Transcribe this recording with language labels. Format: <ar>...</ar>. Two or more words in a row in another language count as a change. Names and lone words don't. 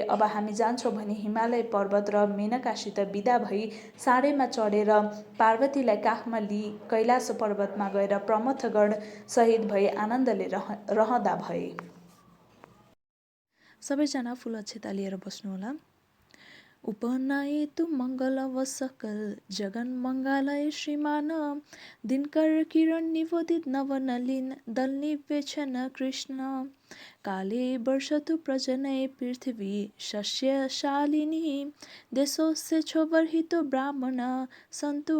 <ne>अब हामी जान्छौँ भने हिमालय पर्वत र मेनकासित बिदा भई साँडेमा चढेर पार्वतीलाई काखमा लिई कैलाश पर्वतमा गएर प्रमथगढ शहीद भई आनन्दले रहँदा भए। सबैजना फुल अक्षता लिएर बस्नुहोला।</ne> <sa>उपनयतु मङ्गलव सकल जगन मङ्गलय श्रीमान, दिनकर किरण निवोदित नवनलिन दलनिवेक्षण कृष्ण, काले वर्षतु प्रजनय पृथ्वी शस्यशालिनी, देशोऽस्य क्षोभरहितो ब्राह्मण सन्तु</sa>